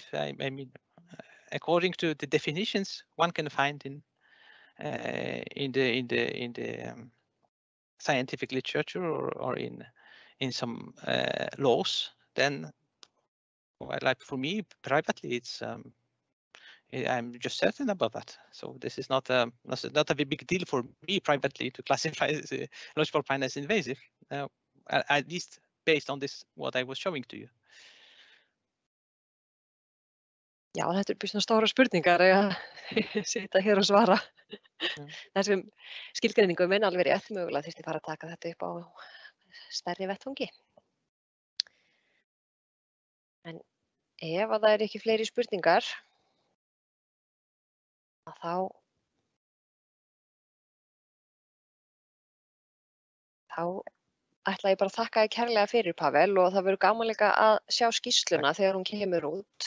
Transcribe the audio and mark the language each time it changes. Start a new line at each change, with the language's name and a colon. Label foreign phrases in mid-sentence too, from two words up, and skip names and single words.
English: I mean, according to the definitions one can find in the scientific literature or in some laws, then well, like for me privately, it's I'm just certain about that. So this is not a big deal for me privately to classify the lodgepole pine as invasive, at least based on this what I was showing to you.
Icelandic: Já, þetta býsna stóra spurningar að sitja hér og svara þessum skilgreiningum en alveg rétt mögulega þyrfti fara að taka þetta upp á stærri vettvangi. En ef að það ekki fleiri spurningar þá ætla ég bara að þakka þér kærlega fyrir, Pavel, og það verður gaman líka að sjá skýrsluna þegar hún kemur út.